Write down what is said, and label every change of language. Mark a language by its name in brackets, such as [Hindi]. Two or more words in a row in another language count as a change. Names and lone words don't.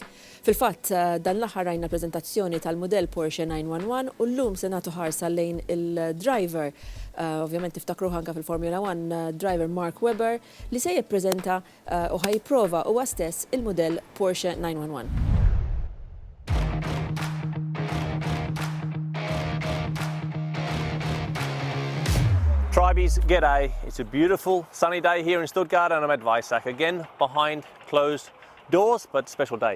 [Maltese] Fil-fatt dan l-aħħar rajna preżentazzjoni tal-mudell Porsche 911 u llum se nagħtu ħarsa lejn il-driver, ovvjament tiftakruh anke fil-Formula 1 driver Mark Webber li se jippreżenta u ħajprova huwa stess il-mudell Porsche 911. Tribies, [English] g'day. It's a beautiful sunny day here in Stuttgart and I'm at Weissach again behind closed doors, but special day.